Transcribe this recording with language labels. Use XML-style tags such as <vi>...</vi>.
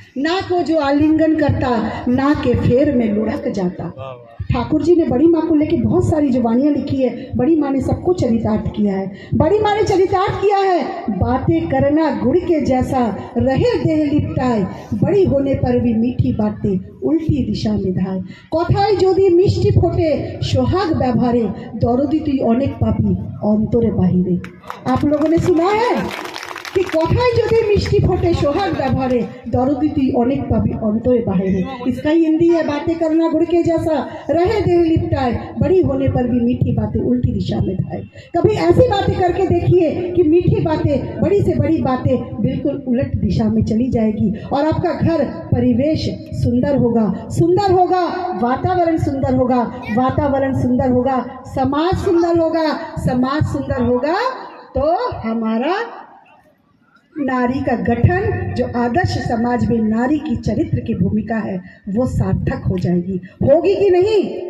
<hi>ना को जो आलिंगन करता, ना के फेर में लुढ़क जाता। ठाकुर जी ने बड़ी माँ को लेके बहुत सारी जुबानियाँ लिखी है। बड़ी माँ ने सबको चरितार्थ किया है। बड़ी माँ ने चरितार्थ किया है, बातें करना गुड़ के जैसा, रहे देह लिपटाए, बड़ी होने पर भी मीठी बातें उल्टी दिशा में धाय।</hi> <bn>কথায় যদি মিষ্টি ফোটে সোহাগ ব্যবহারে, দরদি তুই অনেক পাপি অন্তরে বাহিরে।</bn> <hi>आप लोगों ने सुना है कि</hi> <bn>কথায় যদি মিষ্টি ফোটে সোহাগ ব্যবহারে, दरदी तुई अनेक पापी अंतरे बाहरे।</bn> <hi>इसका हिंदी है बातें करना गुड़ के जैसा, रहे देह लिपटाए, बड़ी होने पर भी मीठी बातें उल्टी दिशा में धाए। कभी ऐसी बातें करके देखिए कि मीठी बातें, बड़ी से बड़ी बातें बिल्कुल उलट दिशा में चली जाएगी और आपका घर परिवेश सुंदर होगा, सुंदर होगा, वातावरण सुंदर होगा, वातावरण सुंदर होगा, समाज सुंदर होगा, समाज सुंदर होगा तो हमारा नारी का गठन, जो आदर्श समाज में नारी की चरित्र की भूमिका है, वो सार्थक हो जाएगी। होगी कि नहीं?</hi>